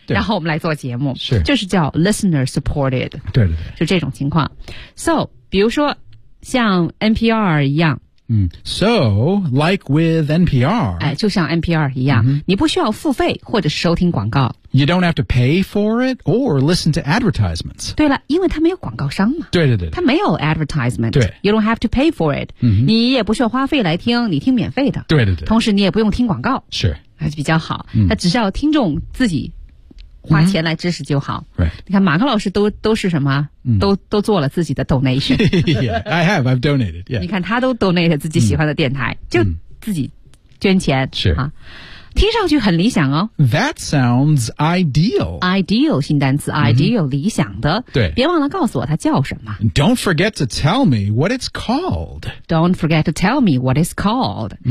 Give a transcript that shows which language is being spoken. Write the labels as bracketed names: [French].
[Chinese] 对然后我们来做节目是就是叫 [English] listener supported [Chinese] 对对对就这种情况 So 比如说像 NPR 一样 [English] So, like with NPR. [Chinese] 就像 NPR 一样、你不需要付费或者收听广告。 [English] You don't have to pay for it or listen to advertisements. [Chinese] 对了因为它没有广告商嘛。对对对。它没有 advertisement. 对。 [English] You don't have to pay for it.、 [Chinese] 你也不需要花费来听你听免费的。对对对。同时你也不用听广告。是。还是比较好。它只需要听众自己花钱来支持就好。 [English] Right. [Chinese] 你看马克老师都是什么都做了自己的 donation. [English] yeah, I have, I've donated, yeah. [Chinese] 你看他都 donate 自己喜欢的电台就自己捐钱。是。听上去很理想哦。 [English] That sounds ideal. [Chinese] Ideal, 新单词 ,ideal,、理想的。对。别忘了告诉我它叫什么。 [English] Don't forget to tell me what it's called. Don't forget to tell me what it's called.